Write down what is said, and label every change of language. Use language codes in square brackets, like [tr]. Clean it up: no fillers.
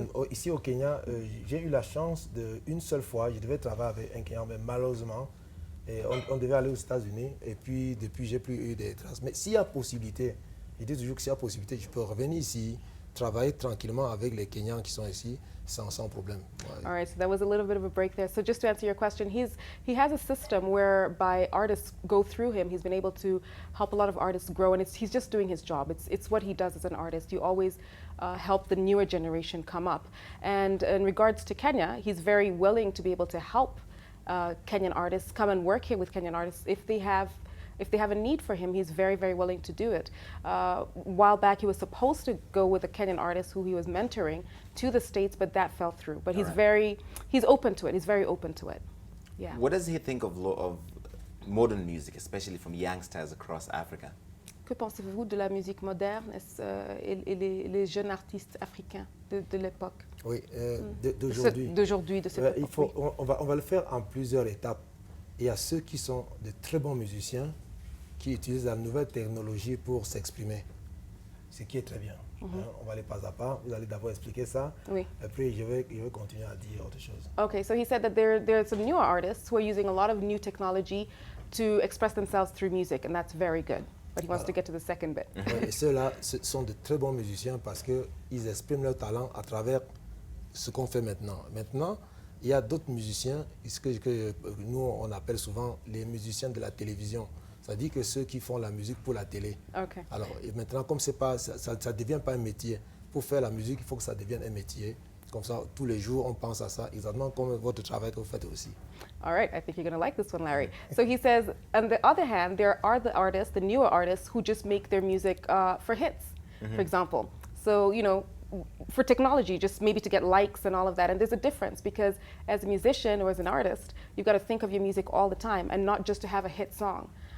[fr] Ici au Kenya, j'ai eu la chance une seule fois, je devais travailler avec un Kenyan, mais malheureusement, on devait aller aux États-Unis. Et puis, depuis, j'ai plus eu des traces. Mais s'il y a possibilité, je dis toujours que s'il y a possibilité, je peux revenir ici, travailler tranquillement avec les Kenyans qui sont ici, sans problème. [en] All right, so that was a little bit of a break there. So just to answer your question, he has a system whereby artists go through him. He's been able to help a lot of artists grow, and he's just doing his job. It's what he does as an artist. You always help the newer generation come up. And in regards to Kenya, he's very willing to be able to help Kenyan artists come and work here with Kenyan artists if if they have a need for him, he's very, very willing to do it. A while back, he was supposed to go with a Kenyan artist who he was mentoring to the States, but that fell through. But he's open to it. He's very open to it. Yeah. What does he think of modern music, especially from youngsters across Africa? [fr] Que pensez-vous de la musique moderne et les jeunes artistes africains de l'époque? Oui, d'aujourd'hui. De cette époque. On va le faire en plusieurs étapes. Il y a ceux qui sont de très bons musiciens qui utilisent la nouvelle technologie pour s'exprimer, ce qui est très bien. On va aller pas à pas. Vous allez d'abord expliquer ça. Oui. Après, je vais continuer à dire autre chose. [en] Okay, so he said that there are some newer artists who are using a lot of new technology to express themselves through music, and that's very good. But he wants to get to the second bit. [fr] Et ceux-là sont de très bons musiciens parce qu'ils expriment leur talent à travers ce qu'on fait maintenant. Maintenant, il y a d'autres musiciens, ce que nous on appelle souvent les musiciens de la télévision. C'est-à-dire que ceux qui font la musique pour la télé. [en] Okay. [fr] Alors et maintenant, comme c'est pas, ça ne devient pas un métier. Pour faire la musique, il faut que ça devienne un métier. Comme ça, tous les jours, on pense à ça, exactement comme votre travail que vous faites aussi. [en] All right, I think you're going to like this one, Larry. So he says, on the other hand, there are the artists, the newer artists, who just make their music for hits, for example. So, you know, for technology, just maybe to get likes and all of that. And there's a difference because as a musician or as an artist, you've got to think of your music all the time and not just to have a hit song.